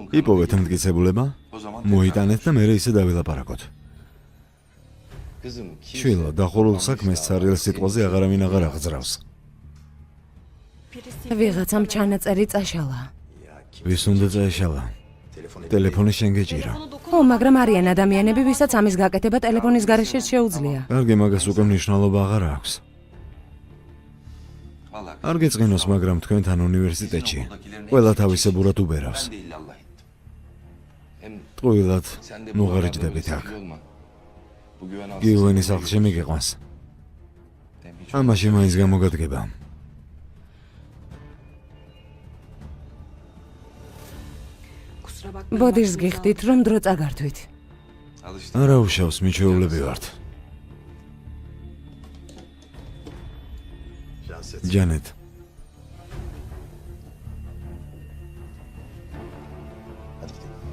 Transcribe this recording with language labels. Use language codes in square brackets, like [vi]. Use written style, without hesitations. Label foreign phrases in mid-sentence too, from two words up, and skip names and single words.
[ka] იპოვეთ [tr] kanıtı. [ka] მტკიცებულება, [tr] O zaman [ka] მოიტანეთ და მერე ისე დავილაპარაკოთ. [tr] Kızım, kimse- [ka] შვილო, დახურულ საქმეს ცარიელ სიტყვაზე აღარავინ აღარ აღძრავს. ვიღაცამ ჩანაწერი წაშალა. [tr] Ya kim? [ka] ვის უნდა წაეშალა? [tr] Telefon edin. [ka] ტელეფონი შენ გეჭირა. ხო, მაგრამ არიან ადამიანები, ვისაც ამის გაკეთება ტელეფონის გარეშე შეუძლია. კარგი, მაგას უკვე მნიშვნელობა აღარ აქვს. [tr] Vallahi [ka] არ გეწყინოს, მაგრამ თქვენთან უნივერსიტეტში ყველა თავისებურად უბერავს. [tr] ben de illallah ettim. Hem [ka] ტყუილად [tr] sen de [ka] ნუ [tr] bu [ka] ღარიჯდებით [tr] adamla [ka] აქ. [tr] sefil olma. Bu güven [ka] გიუვენი [tr] hastası- [ka] სახლში მიგიყვანს. [tr] Hem hiç [ka] ამაში მაინც გამოგადგება. [tr] Kusura bakma. [ka] ბოდიშს გიხდით, რომ დრო წაგართვით. [tr] alıştım. [ka] არა უშავს, მიჩვეულები ვართ. [tr] Şahset. [ka] ჯანეთ, [tr] Hadi gidelim.